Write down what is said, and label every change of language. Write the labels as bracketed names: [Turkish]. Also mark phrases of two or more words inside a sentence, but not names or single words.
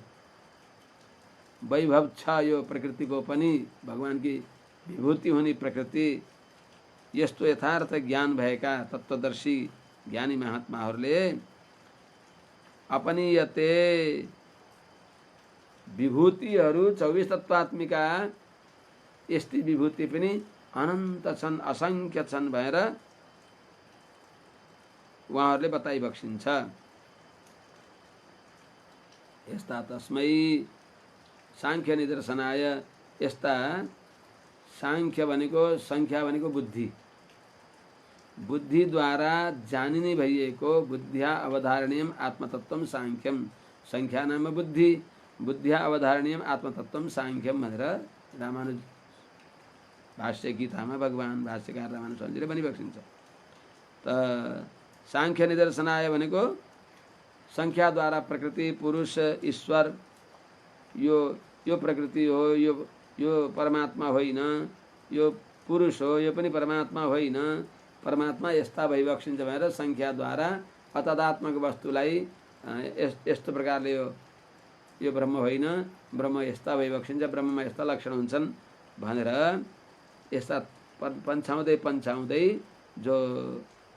[Nepali] वैभव छ यो प्रकृतिको पनि, भगवान की विभूति हुने प्रकृति, यस्तो यथार्थ ज्ञान भएका तत्त्वदर्शी ज्ञानी महात्माहरूले अपनीयते विभूतिहरू 24 तत्त्वात्मिका यस्ती विभूति पनि अनन्त छन्, असंख्य छन् भनेर उहाँहरूले बताइबक्सिन्छ। [Sanskrit] यस्ता तस्मै सांख्य निदर्शनाय, [Nepali] यस्ता सांख्य भनेको संख्या भनेको बुद्धि, बुद्धिद्वारा जानिने भइएको [Sanskrit] बुद्ध्या अवधारणीयम आत्मतत्त्वम सांख्यम, संख्या नाम बुद्धि, बुद्ध्या अवधारणीयम आत्मतत्त्वम सांख्यम [Nepali] भनेर रामानुज भाष्य गीतामा भगवान भाष्यकार रामानुज स्वामीले भनिबक्सिन्छ। त [Sanskrit] सांख्य निदर्शनाय [Nepali] भनेको संख्याद्वारा प्रकृति, पुरुष, ईश्वर, यो प्रकृति हो, यो परमात्मा होइन, यो पुरुष हो, यो पनि परमात्मा होइन, परमात्मा यस्ता भइबक्सिन्छ भनेर संख्याद्वारा अतदात्मक वस्तुलाई यस्तो प्रकारले यो ब्रह्म होइन, ब्रह्म यस्ता भइबक्सिन्छ, ब्रह्ममा यस्ता लक्षण हुन्छन् भनेर यस्ता पन्छाउँदै जो